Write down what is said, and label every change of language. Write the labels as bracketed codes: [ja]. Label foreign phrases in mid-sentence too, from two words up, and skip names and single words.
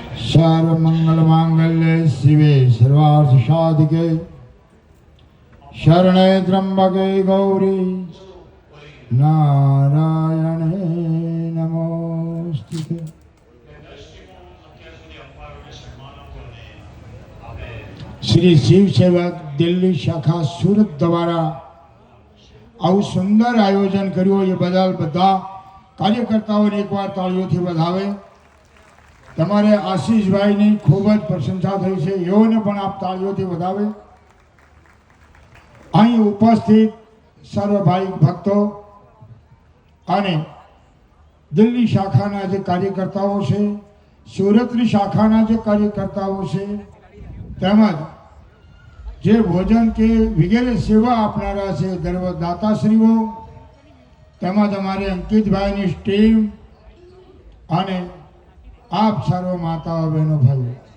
[sa] सर्व मंगल मांगल्ये शिवे सर्वार्थ साधिके शरणे त्र्यंबके गौरी नारायणे नमोस्तुते। [gu] श्री शिव सेवक दिल्ली शाखा सूरत द्वारा આવું સુંદર આયોજન કર્યું એ બદલ બધા કાર્યકર્તાઓને એકવાર તાળીઓથી વધાવે। તમારે આશીષભાઈની ખૂબ જ પ્રશંસા થઈ છે, એઓને પણ આપ તાળીઓથી વધાવે। અહીં ઉપસ્થિત સર્વ ભાઈ ભક્તો અને દિલ્હી શાખાના જે કાર્યકર્તાઓ છે, સુરતની શાખાના જે કાર્યકર્તાઓ છે, તેમજ જે ભોજન કે વગેરે સેવા આપનારા છે દાતાશ્રીઓ, તેમજ અમારે અંકિતભાઈની ટીમ અને આપ સર્વ માતાઓ બહેનો ભાઈઓ।